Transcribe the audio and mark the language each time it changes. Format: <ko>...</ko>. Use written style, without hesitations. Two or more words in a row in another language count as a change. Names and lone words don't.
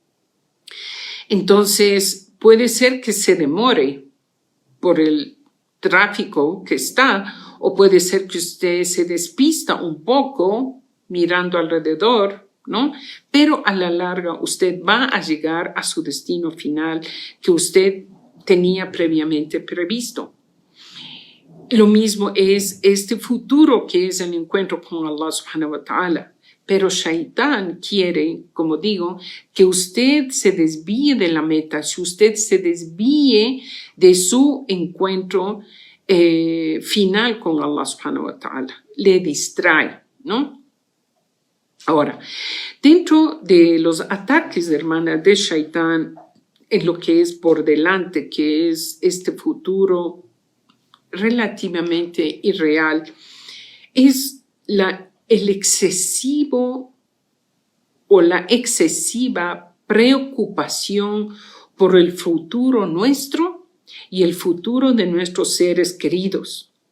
<es>Entonces, puede ser que se demore por el tráfico que está, o puede ser que usted se despista un poco mirando alrededor, ¿no? Pero a la larga usted va a llegar a su destino final, que usted tenía previamente previsto. Lo mismo es este futuro que es el encuentro con</es> <ar>الله سبحانه وتعالى.</ar> <es>Pero Shaitán quiere, como digo, que usted se desvíe de la meta, si usted se desvíe de su encuentro final con</es> <ar>الله سبحانه وتعالى.</ar> <es>Le distrae, ¿no? Ahora, dentro de los ataques, hermana, de Shaitán, en lo que es por delante, que es este futuro relativamente irreal, es el excesivo o la excesiva preocupación por el futuro nuestro y el futuro de nuestros seres queridos.</es>